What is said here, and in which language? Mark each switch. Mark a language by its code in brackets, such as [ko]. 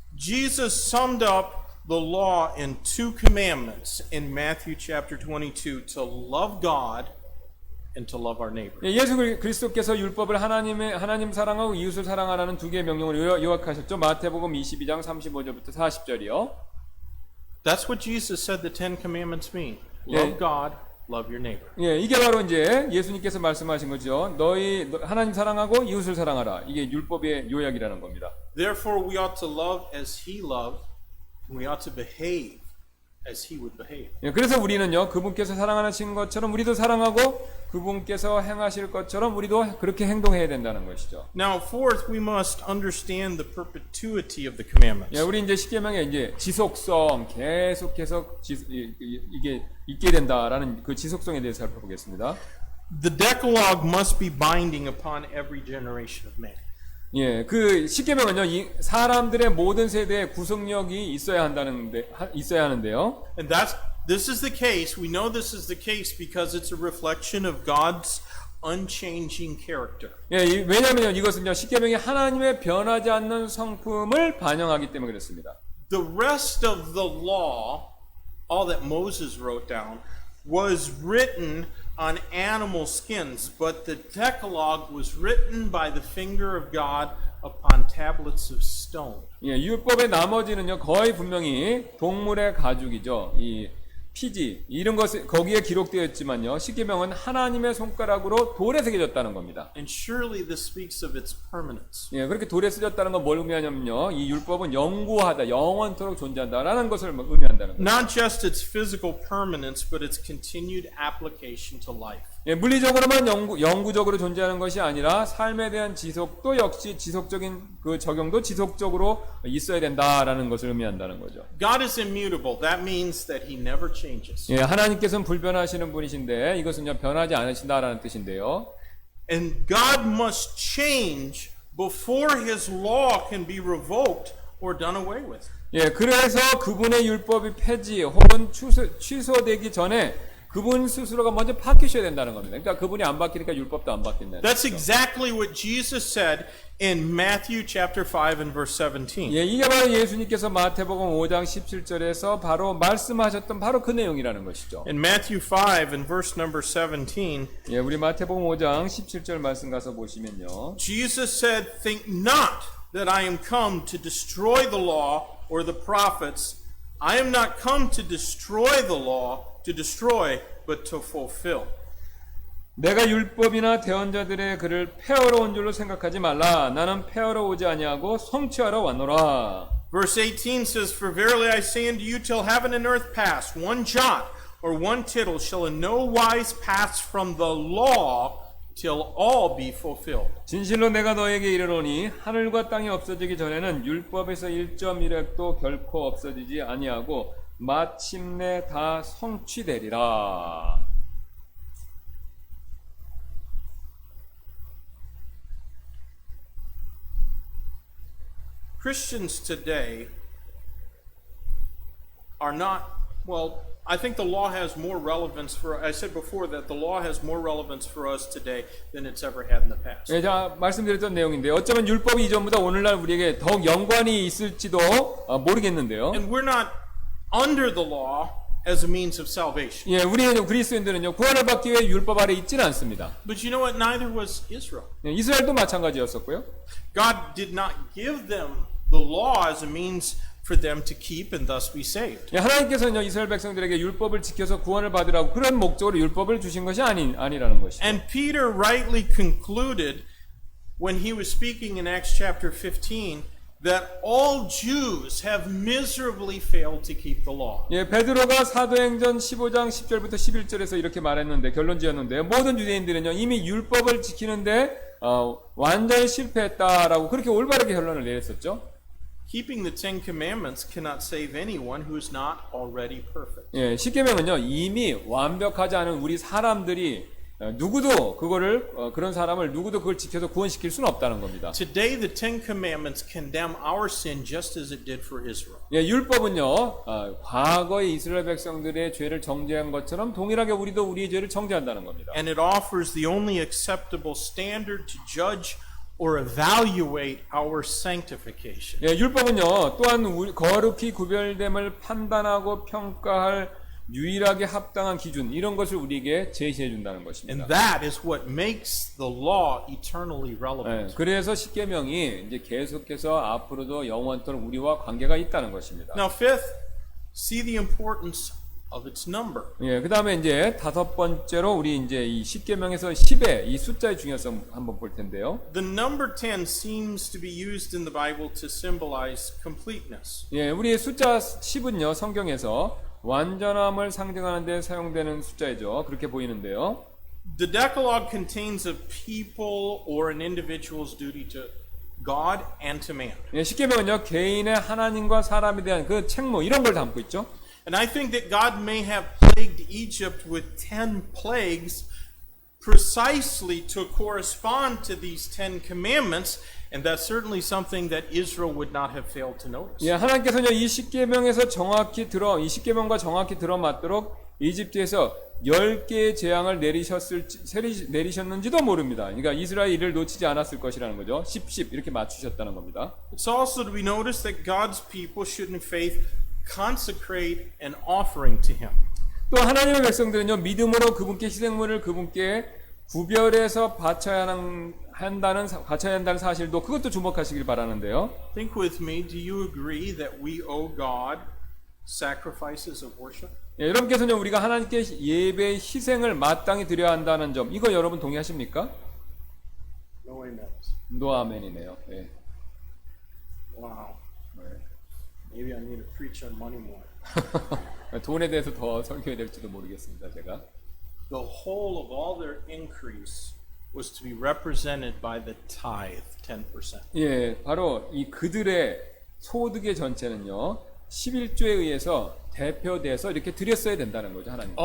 [en] Jesus summed up the law in two commandments in Matthew chapter 22, to love God and to love our neighbor. [ko] 예, 예수 그리스도께서 율법을 하나님 사랑하고 이웃을 사랑하라는 두 개의 명령을 요약하셨죠. 마태복음 22장 35절부터 40절이요. [en] That's what Jesus said the Ten Commandments mean. Love God, love your neighbor. [ko] 예, 이게 바로 이제 예수님께서 말씀하신 거죠. 하나님 사랑하고 이웃을 사랑하라. 이게 율법의 요약이라는 겁니다. [en] Therefore we ought to love as he loved, and we ought to behave as he would behave. [ko] 예, 그래서 우리는요, 그분께서 사랑하신 것처럼 우리도 사랑하고 그분께서 행하실 것처럼 우리도 그렇게 행동해야 된다는 것이죠. [en] Now, fourth, we must understand the perpetuity of the commandments. [ko] 예, 우리 이제 십계명의 이제 지속성, 계속해서 이게 있게 된다라는 그 지속성에 대해서 살펴보겠습니다. [en] The Decalogue must be binding upon every generation of man. [ko] 예, 그 십계명은요, 사람들의 모든 세대에 구속력이 있어야 하는데요. [en] And this is the case. We know this is the case because it's a reflection of God's unchanging character. [ko] 예, 왜냐하면요, 이것은요, 십계명이 하나님의 변하지 않는 성품을 반영하기 때문에 그렇습니다. [en] The rest of the law, all that Moses wrote down, was written on animal skins, but the Decalogue was written by the finger of God upon tablets of stone. [ko] 예, 율법의 나머지는요 거의 분명히 동물의 가죽이죠. 이 피지 이런 것이 거기에 기록되어 있지만요 십계명은 하나님의 손가락으로 돌에 새겨졌다는 겁니다. [en] And surely this speaks of its permanence. [ko] 예, 그렇게 돌에 쓰였다는 건 뭘 의미하냐면요 이 율법은 영구하다, 영원토록 존재한다라는 것을 의미한다는 거예요. [en] Not just its physical permanence, but its continued application to life. [ko] 예, 물리적으로만 영구적으로 존재하는 것이 아니라 삶에 대한 지속도 역시 지속적인 그 적용도 지속적으로 있어야 된다라는 것을 의미한다는 거죠. [en] God is immutable. That means that he never changes. [ko] 예, 하나님께서는 불변하시는 분이신데 이것은요 변하지 않으신다라는 뜻인데요. [en] And God must change before his law can be revoked or done away with. [ko] 예, 그래서 그분의 율법이 폐지 혹은 취소되기 전에 그분 스스로가 먼저 바뀌셔야 된다는 겁니다. 그러니까 그분이 안 바뀌니까 율법도 안 바뀐다는 [en] That's [ko] 거죠. [en] exactly what Jesus said in Matthew chapter 5 and verse 17. [ko] 예, 이게 바로 예수님께서 마태복음 5장 17절에서 바로 말씀하셨던 바로 그 내용이라는 것이죠. [en] In Matthew 5 and verse number 17, [ko] 예, 우리 마태복음 5장 17절 말씀 가서 보시면요. [en] Jesus said, "Think not that I am come to destroy the law or the prophets. I am not come to destroy the law, to destroy, but to fulfill." [ko] 내가 율법이나 대언자들의 글을 폐하러 온 줄로 생각하지 말라. 나는 폐하러 오지 아니하고 성취하러 왔노라. [en] Verse 18 says, "For verily I say unto you, till heaven and earth pass, one jot or one tittle shall in no wise pass from the law till all be fulfilled." [ko] 진실로 내가 너에게 이르노니 하늘과 땅이 없어지기 전에는 율법에서 1.1획도 결코 없어지지 아니하고 마침내 다 성취되리라. [en] Christians today are not, well, I think the law has more relevance for, I said before that the law has more relevance for us today than it's ever had in the past. [ko] 예, 자, 말씀드렸던 내용인데 어쩌면 율법이 이전보다 오늘날 우리에게 더욱 연관이 있을지도 모르겠는데요. [en] And we're not under the law as a means of salvation. [ko] 예, 우리 그리스도인들은요 구원을 받기 위해 율법 아래 있지는 않습니다. [en] But you know what? Neither was Israel. [ko] 예, 이스라엘도 마찬가지였었고요. [en] God did not give them the law as a means for them to keep and thus be saved. [ko] 예, 하나님께서는요 이스라엘 백성들에게 율법을 지켜서 구원을 받으라고 그런 목적으로 율법을 주신 것이 아니라는 것이죠. [en] And Peter rightly concluded when he was speaking in Acts chapter 15 that all Jews have miserably failed to keep the law. [ko] 예, 베드로가 사도행전 15장 10절부터 11절에서 이렇게 말했는데 결론 지었는데 모든 유대인들은요 이미 율법을 지키는데 완전히 실패했다라고 그렇게 올바르게 결론을 내렸었죠. [en] Keeping the Ten Commandments cannot save anyone who is not already perfect. [ko] 예, 십계명은요 이미 완벽하지 않은 우리 사람들이 누구도 그거를 그런 사람을 누구도 그걸 지켜서 구원시킬 수는 없다는 겁니다. [en] Today the Ten Commandments condemn our sin just as it did for Israel. [ko] 예, 율법은요 과거의 이스라엘 백성들의 죄를 정죄한 것처럼 동일하게 우리도 우리의 죄를 정죄한다는 겁니다. [en] And it offers the only acceptable standard to judge or evaluate our sanctification. [ko] 예, 율법은요 또한 거룩히 구별됨을 판단하고 평가할 유일하게 합당한 기준 이런 것을 우리에게 제시해 준다는 것입니다. [en] And that is what makes the law eternally relevant. [ko] 예, 그래서 십계명이 이제 계속해서 앞으로도 영원토록 우리와 관계가 있다는 것입니다. [en] Now fifth, see the importance of its number. [ko] 예, 그다음에 이제 다섯 번째로 우리 이제 이 십계명에서 10의 이 숫자의 중요성 한번 볼 텐데요. [en] The number 10 seems to be used in the Bible to symbolize completeness. [ko] 예, 우리 숫자 10은요 성경에서 완전함을 상징하는 데 사용되는 숫자이죠. 그렇게 보이는데요. [en] The Decalogue contains a people or an individual's duty to God and to man. [ko] 예, 십계명은요 개인의 하나님과 사람에 대한 그 책무 이런 걸 담고 있죠. [en] And I think that God may have plagued Egypt with 10 plagues precisely to correspond to these 10 commandments, and that's certainly something that Israel would not have failed to notice. [ko] 예, 하나님께서는 이 십계명에서 이 십계명과 정확히 들어맞도록 이집트에서 10개의 재앙을 내리셨는지도 모릅니다. 그러니까 이스라엘 이를 놓치지 않았을 것이라는 거죠. 10 이렇게 맞추셨다는 겁니다. [en] It's also to be noticed that God's people should in faith consecrate an offering to Him. [ko] 또 하나님의 백성들은요 믿음으로 그분께 희생물을 그분께 구별해서 바쳐야 갖춰야 한다는 사실도 그것도 주목하시길 바라는데요. [en] Think with me, do you agree that we owe God sacrifices of worship? [ko] 예, 여러분께서는 우리가 하나님께 예배의 희생을 마땅히 드려야 한다는 점, 이거 여러분 동의하십니까? [en] No amen. [ko] 노아멘이네요. 예. [en] Wow. [ko] 네. [en] Maybe I need to preach on money more. [ko] 돈에 대해서 더 설교해야 될지도 모르겠습니다, 제가. [en] The whole of all their increase was to be represented by the tithe, 10%. [ko] 예, 바로 이 그들의 소득의 전체는요, 11조에 의해서 대표돼서 이렇게 드렸어야 된다는 거죠, 하나님께.